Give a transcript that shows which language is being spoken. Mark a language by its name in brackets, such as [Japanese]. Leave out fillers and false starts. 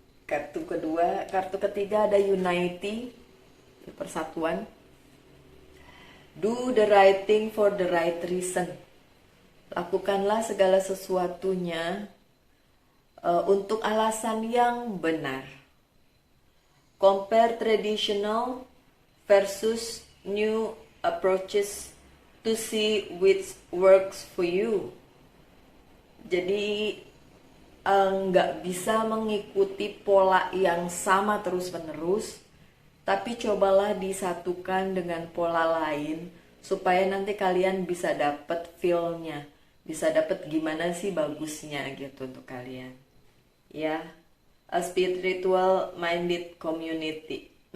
[Indonesian] Kartu ketiga ada Unity, persatuan. [English] Do the right thing for the right reason. [Indonesian] Lakukanlah segala sesuatunya untuk alasan yang benar. [English] Compare traditional versus new approaches to see which works for you. [Indonesian] Jadi nggak bisa mengikuti pola yang sama terus-menerus, tapi cobalah disatukan dengan pola lain supaya nanti kalian bisa dapet feel-nya, bisa dapet gimana sih bagusnya gitu untuk kalian. [English] Ya, a spiritual minded community.